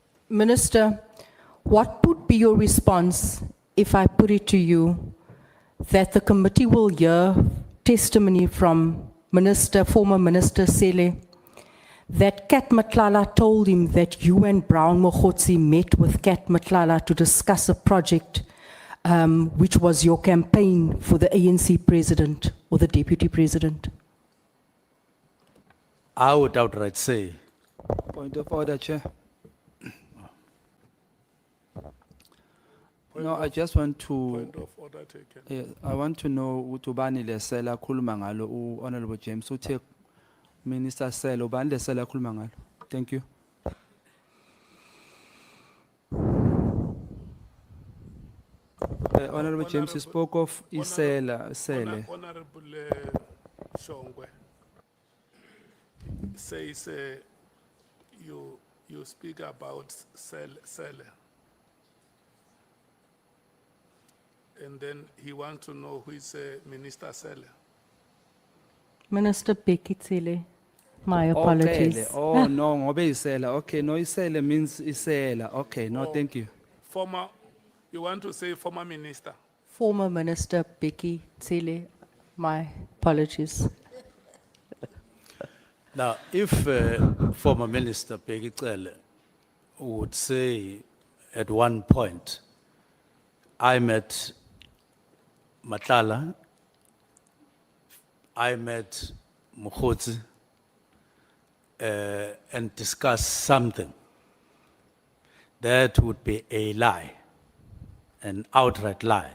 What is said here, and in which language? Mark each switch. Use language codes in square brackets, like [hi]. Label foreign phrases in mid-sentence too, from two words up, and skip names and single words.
[en] Minister, what would be your response if I put it to you that the committee will hear testimony from former Minister Sele, that Kat Matlala told him that you and Brown Mogotsi met with Kat Matlala to discuss a project which was your campaign for the ANC president or the deputy president? I would outright say, Point of order, Chair. No, I just want to, Point of order taken. I want to know [zu] utubani lesela khuluma ngalo Honorable James uthe Minister Sele ubani lesela khuluma ngalo. [en] Thank you. Honorable James, you spoke of Isela Sele. Honorable Shongwe says you speak about Sele. And then he wants to know who is Minister Sele. Minister Becky Cele, my apologies. Okay. Oh no, ngobe Isela. Okay, no Isela means Isela. Okay, no, Oh. thank you. You want to say former minister? Former Minister Becky Cele, my apologies. now, if former Minister Peggy Cele would say at one point, I met Matlala, I met Mogotsi, and discussed something, that would be a lie, an outright lie.